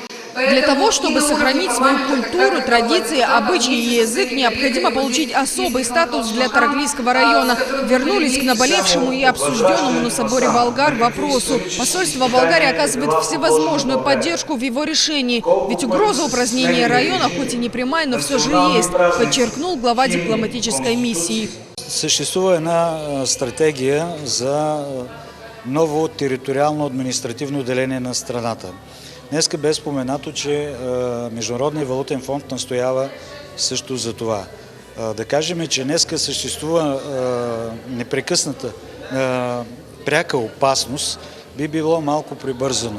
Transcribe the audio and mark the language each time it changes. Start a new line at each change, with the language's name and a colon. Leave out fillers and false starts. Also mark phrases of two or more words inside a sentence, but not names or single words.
Russian: Для того, чтобы сохранить свою культуру, традиции, обычаи и язык, необходимо получить особый статус для Тараклийского района. Вернулись к наболевшему и обсужденному на соборе болгар вопросу. Посольство Болгарии оказывает всевозможную поддержку в его решении. Ведь угроза упразднения района, хоть и не прямая, но все же есть, подчеркнул глава дипломатической миссии.
Bulgarian: Съществува една стратегия за ново териториално административно деление на страната. Днеска бе споменато, че Международният валутен фонд настоява също за това. Да кажем, че днеска съществува непрекъсната пряка опасност, би било малко прибързано.